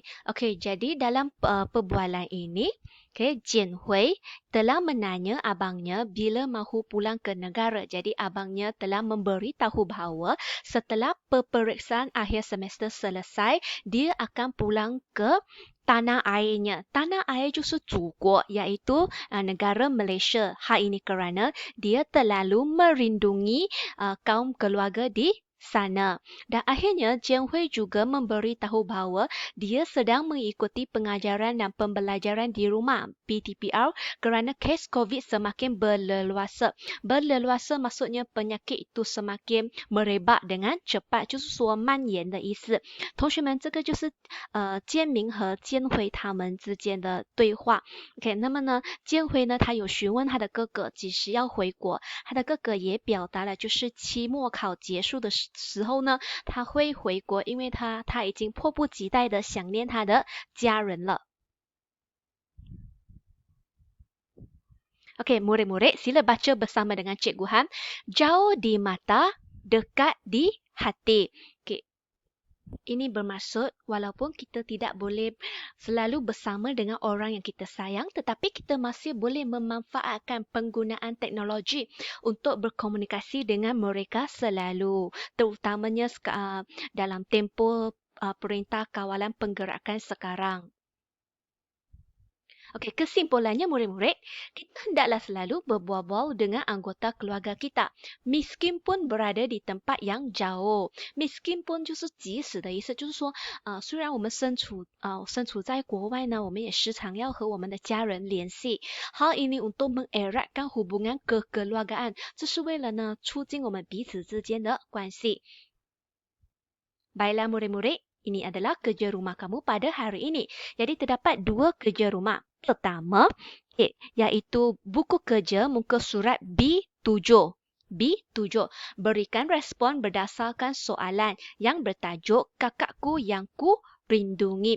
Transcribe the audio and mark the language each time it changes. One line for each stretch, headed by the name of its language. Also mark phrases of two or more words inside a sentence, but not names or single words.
Malay: Okey, jadi dalam perbualan ini, Jian Hui telah menanya abangnya bila mahu pulang ke negara. Jadi abangnya telah memberitahu bahawa setelah peperiksaan akhir semester selesai, dia akan pulang ke tanah airnya. Tanah air
Chinese: 就是祖国,
Malay: iaitu negara Malaysia. Hal ini kerana dia terlalu merindungi kaum keluarga di sana. Dan akhirnya Jian Hui juga memberitahu bahawa dia sedang mengikuti pengajaran dan pembelajaran di rumah PTPR kerana kes COVID semakin berleluasa. Berleluasa maksudnya penyakit itu semakin merebak dengan cepat,
Chinese: 就是说蔓延的意思。同学们，这个就是坚明和坚辉他们之间的对话。OK， 那么呢，坚辉呢，他有询问他的哥哥几时要回国，他的哥哥也表达了，就是期末考结束的时候呢，他会回国，因为他已经迫不及待的想念他的家人了。
Malay: Okey, murid-murid, sila baca bersama dengan Cikgu Han. Jauh di mata, dekat di hati. Okey. Ini bermaksud walaupun kita tidak boleh selalu bersama dengan orang yang kita sayang, tetapi kita masih boleh memanfaatkan penggunaan teknologi untuk berkomunikasi dengan mereka selalu. Terutamanya dalam tempoh perintah kawalan penggerakan sekarang. Okey, kesimpulannya murid-murid, kita hendaklah selalu berbual-bual dengan anggota keluarga kita, miskin pun berada di tempat yang jauh. Miskin pun
Chinese: 就是即使的意思，就是说，虽然我们身处在国外呢，我们也时常要和我们的家人联系。
Malay: Hal ini untuk mengeratkan hubungan kekeluargaan，
Chinese: 这是为了呢促进我们彼此之间的关系。
Malay: Baiklah murid-murid, ini adalah kerja rumah kamu pada hari ini. Jadi terdapat 2 kerja rumah. Pertama, iaitu buku kerja muka surat B7. B7. Berikan respon berdasarkan soalan yang bertajuk Kakakku yang ku rindungi.